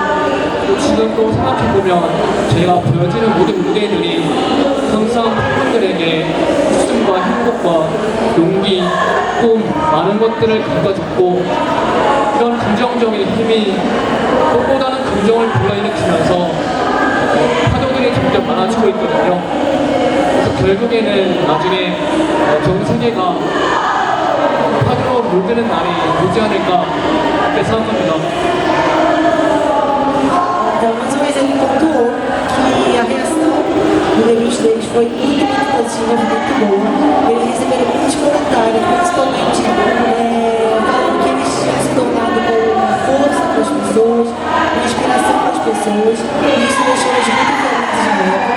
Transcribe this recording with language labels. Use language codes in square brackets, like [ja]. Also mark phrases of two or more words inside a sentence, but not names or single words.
[ko] 지금 또 생각해보면 저희가 보여지는 모든 무대들이 항상 팬분들에게 웃음과 행복과 용기, 꿈, 많은 것들을 가져줬고, 이런 긍정적인 힘이 꽃보다는 감정을 불러일으키면서 파도들이 점점 많아지고 있거든요. 그래서 결국에는 나중에 전 세계가 파도로 물드는 날이 오지 않을까 그렇게 생각합니다. [pt] Então, mais uma vez ele pontuou que a reação do debut deles foi muito positiva, muito boa. Eles receberam muitos comentários, principalmente falando que eles tinham se tornado uma força para as pessoas, uma inspiração para as pessoas, e isso deixou eles muito felizes na época.